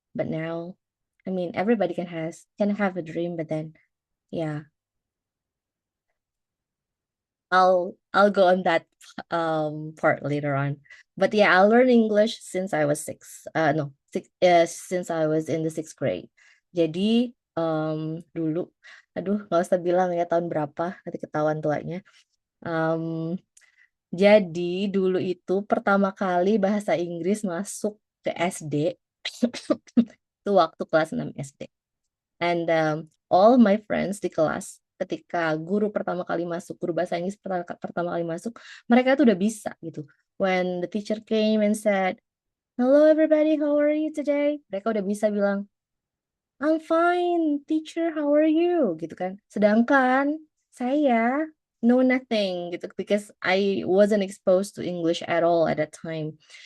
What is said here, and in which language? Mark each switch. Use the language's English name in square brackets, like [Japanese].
[English] But now, I mean, everybody can have a dream, but then, yeah, I'll go on that part later on. But yeah, I'll learn English since I was since I was in the 6th grade. [Indonesian] Jadi dulu, aduh nggak usah bilang ya tahun berapa, nanti ketahuan tuanya. Jadi dulu itu pertama kali bahasa Inggris masuk ke SD itu waktu kelas 6 SD. [English] And all my friends [Indonesian] di kelas ketika guru bahasa Inggris pertama kali masuk, mereka tuh udah bisa gitu. [English] When the teacher came and said, "Hello everybody, how are you today?" [Indonesian] Mereka udah bisa bilang, [English] "I'm fine, teacher, how are you?" [Indonesian] gitu kan. Sedangkan saya [English] know nothing gitu because I wasn't exposed to English at all at that time.